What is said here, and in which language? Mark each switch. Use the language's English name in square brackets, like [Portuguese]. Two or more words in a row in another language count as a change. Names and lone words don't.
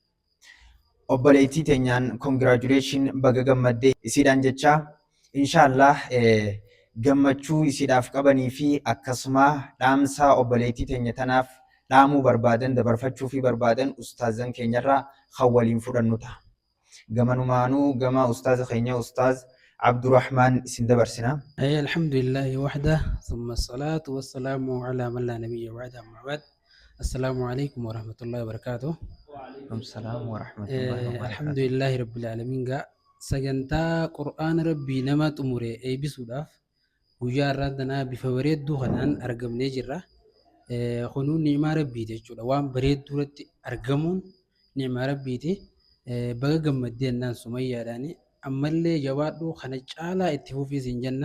[Oromo] Obboleettii teenyaan congratulation baga gammaddee isiidhaan jecha inshaallah gammachuu isiidhaaf qabanii fi akkasuma dhaamsa obboleettii teenya tanaaf dhaamuu barbaadan dabarfachuu fi barbaadan ustaazan keenyarraa kan waliin fudhannu ta'a. Gamanumaanuu gama ustaaza keenya ustaaz Abdurrahmaan isin dabarsina. [Arabic] الحمد لله وحده ثم الصلاة والسلام على من لا نبي بعده أما بعد. السلام عليكم ورحمة الله وبركاته. السلام ورحمة الله وبركاته. الحمد لله رب العالمين [Oromo] ga sagantaa Qur'aana Rabbii nama xumure eebbisuudhaaf guyyaa irraa bifa bareedduu kanaan argamnee jirra. Kunuun ni'maa Rabbiiti jechuudha. Waan bareedduu irratti argamuun ni'maa Rabbiiti. Baga gammaddee jennaan Sumayyaadhaan ammallee jabaadhuu kana caalaa itti fufiis hin jenna.